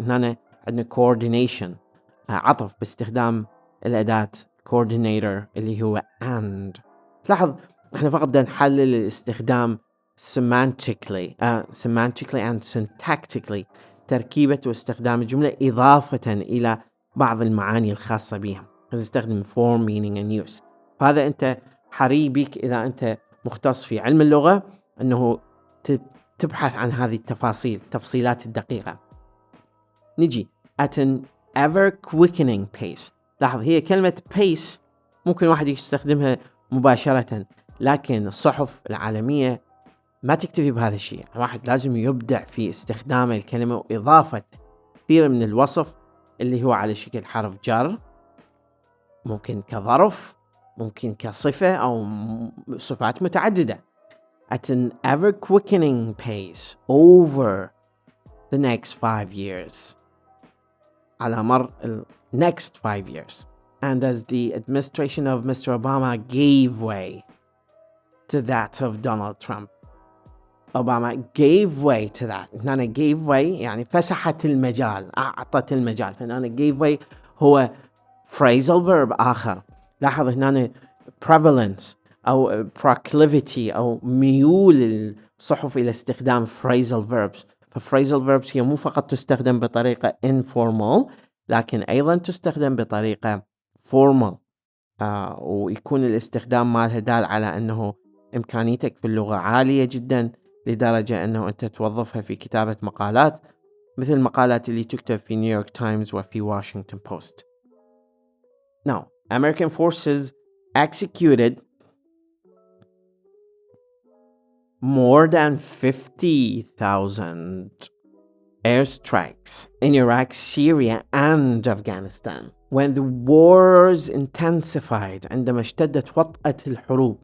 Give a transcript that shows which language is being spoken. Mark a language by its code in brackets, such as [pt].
[ar] هنا عندنا coordination عطف باستخدام الأداة coordinator اللي هو and. تلاحظ احنا فقط بدنا نحلل الاستخدام [en] semantically and syntactically، [ar] تركيبة واستخدام الجملة إضافة إلى بعض المعاني الخاصة بها. [en] نستخدم form meaning and use. [ar] فهذا أنت حري بك إذا أنت مختص في علم اللغة أنه تبحث عن هذه التفصيلات الدقيقة. نجي [en] at an ever quickening pace. [ar] لاحظ هي كلمة pace ممكن واحد يستخدمها مباشرة، لكن الصحف العالمية ما تكتفي بهذا الشيء. واحد لازم يبدع في استخدام الكلمة وإضافة كثير من الوصف اللي هو على شكل حرف جر، ممكن كظرف، ممكن كصفة أو صفات متعددة. [en] at an ever quickening pace over the next 5 years، [ar] على مر [en] next 5 years. And as the administration of Mr. Obama gave way to that of Donald Trump. Obama gave way to that. [ar] هنا [en] gave way [ar] يعني فسحت المجال، أعطت المجال. فهنا gave way هو phrasal verb آخر. لاحظ هنا prevalence أو proclivity أو ميول الصحف إلى استخدام phrasal verbs. فphrasal verbs هي مو فقط تستخدم بطريقة informal، لكن أيضا تستخدم بطريقة formal، ويكون الاستخدام مالها دال على أنه إمكانيتك في اللغة عالية جدا لدرجة أنه أنت توظفها في كتابة مقالات مثل المقالات اللي تكتب في نيويورك تايمز وفي واشنطن بوست. [en] Now, American forces executed more than 50,000 airstrikes in Iraq, Syria, and Afghanistan. When the wars intensified, [ar] عندما اشتدت وطأة الحروب.